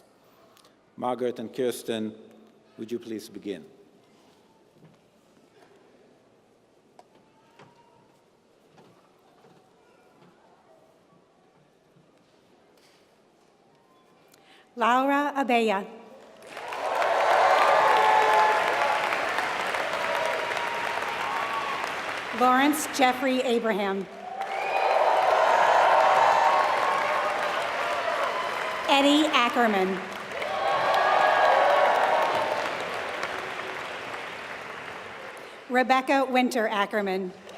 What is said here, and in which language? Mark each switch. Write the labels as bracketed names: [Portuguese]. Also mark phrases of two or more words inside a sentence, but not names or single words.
[English] Margaret and Kirsten, would you please begin? Laura Abella. Lawrence Jeffrey Abraham. Eddie Ackerman. Rebecca Winter Ackerman.